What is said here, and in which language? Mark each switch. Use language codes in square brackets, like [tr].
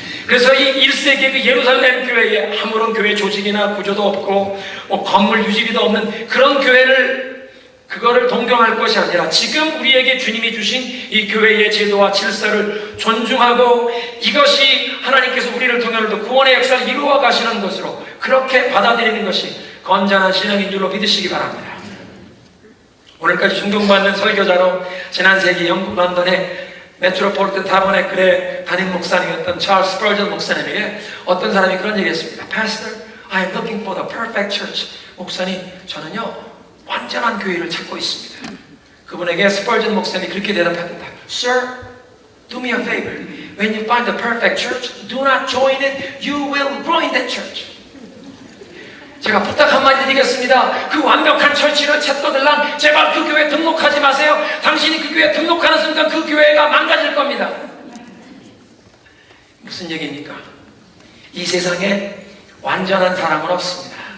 [ko] 그래서 이 1세기의 그 예루살렘 교회에 아무런 교회 조직이나 구조도 없고 건물 유지비도 없는 그런 그거를 동경할 것이 아니라 지금 우리에게 주님이 주신 이 교회의 제도와 질서를 존중하고 이것이 하나님께서 우리를 통해서도 구원의 역사를 이루어 가시는 것으로 그렇게 받아들이는 것이 건전한 신앙인 줄로 믿으시기 바랍니다. 오늘까지 존경받는 설교자로 지난 세기 영국 런던의 메트로폴리탄 타버네클의 담임 목사님이었던 찰스 스펄전 목사님에게 어떤 사람이 그런 얘기를 했습니다. [en] Pastor, I am looking for the perfect church. [ko] 목사님, 저는요 완전한 교회를 찾고 있습니다. 그분에게 스펄전 목사님이 그렇게 대답합니다. [en] Sir, do me a favor. When you find the perfect church, do not join it. You will ruin that church. [ko] 제가 부탁 한마디 드리겠습니다. 그 완벽한 처치를 찾거들랑 제발 그 교회에 등록하지 마세요. 당신이 그 교회에 등록하는 순간 그 교회가 망가질 겁니다. 무슨 얘기입니까? 이 세상에 완전한 사람은 없습니다.